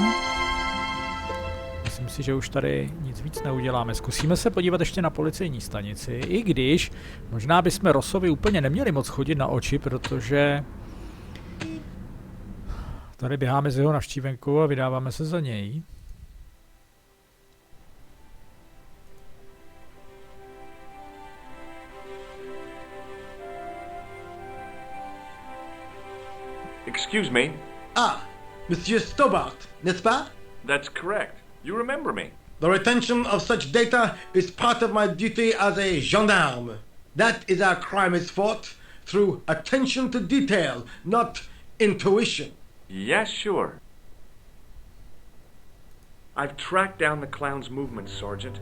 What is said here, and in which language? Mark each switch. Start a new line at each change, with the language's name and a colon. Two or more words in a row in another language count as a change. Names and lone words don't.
Czech: Myslím si, že už tady nic víc neuděláme. Zkusíme se podívat ještě na policejní stanici, i když možná bychom Rossovi úplně neměli moc chodit na oči, protože tady běháme z jeho navštívenkou a vydáváme se za něj.
English: Excuse me.
French: Ah, Monsieur Stobart, n'est-ce pas?
English: That's correct. You remember me. The retention of such data is part of my duty as a gendarme. That is how crime is fought, through attention to detail, not intuition. Yes, sure. I've tracked down the clown's movements, Sergeant.